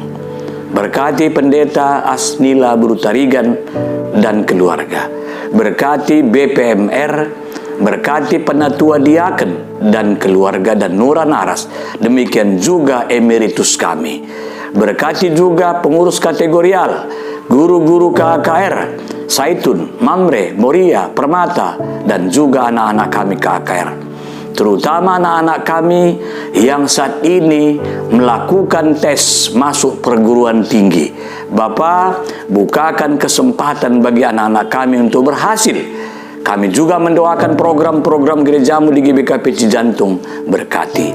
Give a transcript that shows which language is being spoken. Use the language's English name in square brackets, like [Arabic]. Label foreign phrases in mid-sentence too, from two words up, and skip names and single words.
[Indonesian] Berkati Pendeta Asnila Brutarigan dan keluarga. Berkati BPMR, berkati Penatua Diaken dan keluarga dan Nura Naras. Demikian juga emeritus kami. Berkati juga pengurus kategorial, guru-guru KKR, Saitun, Mamre, Moria, Permata, dan juga anak-anak kami KKR. Terutama anak-anak kami yang saat ini melakukan tes masuk perguruan tinggi. Bapa, bukakan kesempatan bagi anak-anak kami untuk berhasil. Kami juga mendoakan program-program gerejamu di GBKP Cijantung, berkati.